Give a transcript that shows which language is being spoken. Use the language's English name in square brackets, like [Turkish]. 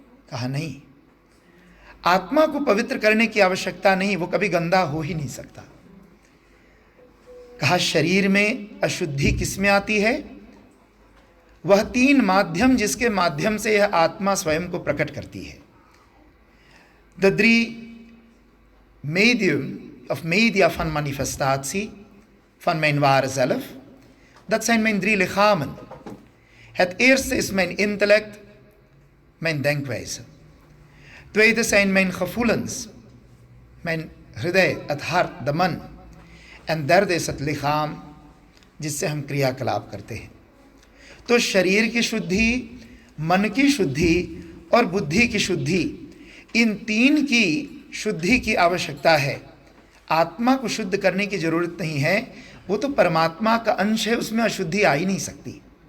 [Hindi] कहा नहीं, आत्मा को पवित्र करने की आवश्यकता नहीं, वो कभी गंदा हो ही नहीं सकता। कहा शरीर में अशुद्धि किसमें आती है? वह 3 माध्यम जिसके माध्यम से यह आत्मा स्वयं को प्रकट करती है। [Dutch] द 3 medium of media van manifestatie van mijn ware zelf, dat zijn mijn 3 lichamen. Het eerste is mijn intellect, mijn denkwijze. Tweede zijn mijn gevoelens, mijn hृदय, het hart, de मन. En derde is het lichaam, [Hindi] जिससे हम क्रियाकलाप करते हैं। तो शरीर की शुद्धि, मन की शुद्धि और बुद्धि की शुद्धि, इन 3 की शुद्धि की आवश्यकता है। आत्मा को शुद्ध करने की जरूरत नहीं है, वो तो परमात्मा का अंश है, उसमें अशुद्धि आ ही नहीं सकती।